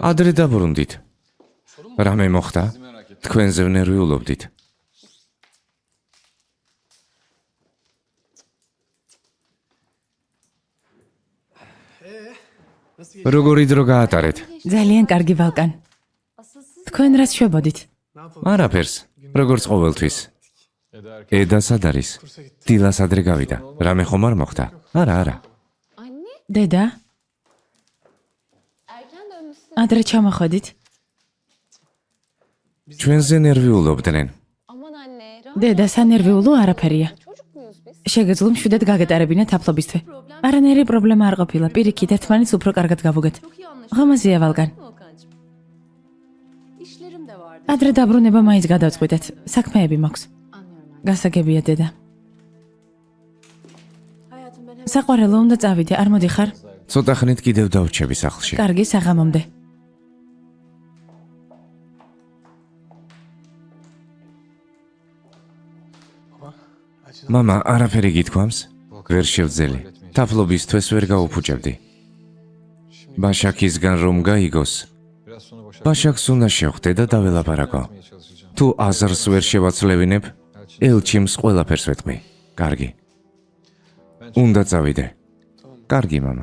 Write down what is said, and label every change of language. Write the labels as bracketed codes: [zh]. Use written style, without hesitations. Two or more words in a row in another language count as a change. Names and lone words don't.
[ka] ადრე დაბრუნდით. [tr] sorun mu? [ka] რამე მოხდა? თქვენზე ვნერვიულობდით. [tr] Nasıl geçti? [ka] როგორი დრო გაატარეთ? ძალიან კარგი ბალკან. თქვენ რაც შვებოდით? [tr] Ne yapalım? [ka] არაფერს, როგორც ყოველთვის. eda სად არის? [tr] Kursa gitti. [ka] დილას ადრე გავიდა. რამე ხომ არ მოხდა? არა. [tr] Anne, [ka] დედა, [tr] erken dönmüşsün. [ka] ადრე ჩამოხვედით? ჩვენზე ნერვიულობდნენ. [tr] Aman anne, [ka] დედა, სანერვიულო არაფერია. [tr] çocuk muyuz biz? [ka] შეგეძლო მშვიდად გაგეტარებინეთ აფლობისთვის. არანაირი პრობლემა არ ყოფილა. პირიქით ერთმანეთს უფრო კარგად გავუგეთ. [tr] Çok iyi anlaşılıyor. [ka] ღამაზია ბალკან. [tr] Volkancığım. İşlerim de vardı. [ka] ადრე დაბრუნება მაინც გადავწყვიტეთ. საქმეები მაქვს. [tr] Anlıyorum anne. [ka] გასაგებია დედა. [tr] Hayatım ben hemen... [ka] საყვარელო უნდა წავიდე, არ მოდიხარ? ცოტა ხნით კიდევ დავრჩები სახლში. კარგი, საღამომდე. [tr] Baba, acı. [ka] მამა, არაფერი გითქვამს? ვერ შევძელი. თაფლობისთვის ვერ გაუფუჭებდი. ბაშაკისგან რომ გაიგოს, ბაშაკს უნდა შევხვდე და დაველაპარაკო. თუ აზრს ვერ შევაცლევინებ, ელჩიმს ყველაფერს ვეთყვი. კარგი. უნდა წავიდე. კარგი, მამა.